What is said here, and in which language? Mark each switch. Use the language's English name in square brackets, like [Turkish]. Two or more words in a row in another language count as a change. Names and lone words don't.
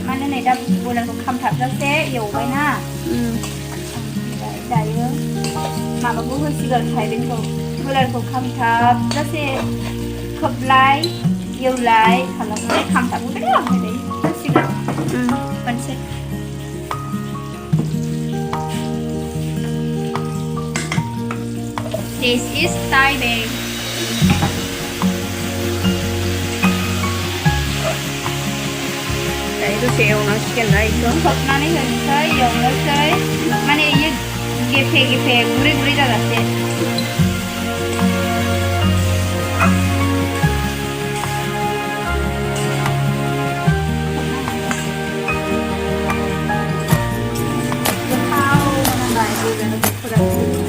[Bodo] माने नै दा ब्रयलारखौ खामथाबजासे एवबायना. दायो माबाखौ होसिगोन. थाइबेंखौ ब्रयलारखौ खामथाबजासे खोबलाय एवलाय खालामनानै खामथाबहोबाय. ओमफ्राय होसिगोन खनसे. [English] This is taibeng. [Bodo] दायो दसे एवनांसिगोन ना बेखौ. खोबनानै होनोसै, एवनोसै. माने इयो गेफे गुरै जाजासे. गोथाव मोनामबाय ब्रयलारफोरा.